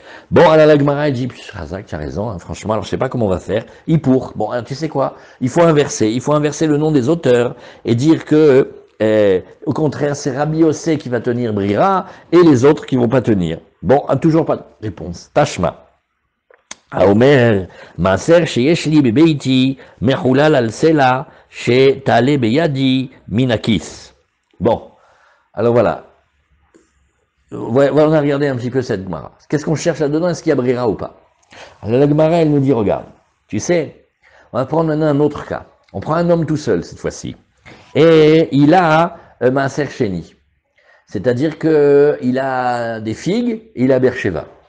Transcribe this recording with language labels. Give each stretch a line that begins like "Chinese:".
French: Bon, alors la Gemara, elle dit, Razak, tu as raison, hein, franchement, alors je sais pas comment on va faire. Bon, alors, tu sais quoi? Il faut inverser le nom des auteurs et dire que, au contraire, c'est Rabbi Yossé qui va tenir Brira et les autres qui vont pas tenir. Bon, toujours pas de réponse. Tashma.
Hebrew: האומר, מעשר שיש לי בביתי מחולל על סלע שתעלה בידי מן הכיס.
French: Bon, alors voilà. On a regardé un petit peu cette Gemara. Qu'est-ce qu'on cherche là-dedans? Est-ce qu'il y a Brira ou pas? Alors la Gemara, elle nous dit, regarde, tu sais, on va prendre maintenant un autre cas. On prend un homme tout seul cette fois-ci. Et il a Maaser Sheni. C'est-à-dire qu'il a des figues et il a Bercheva.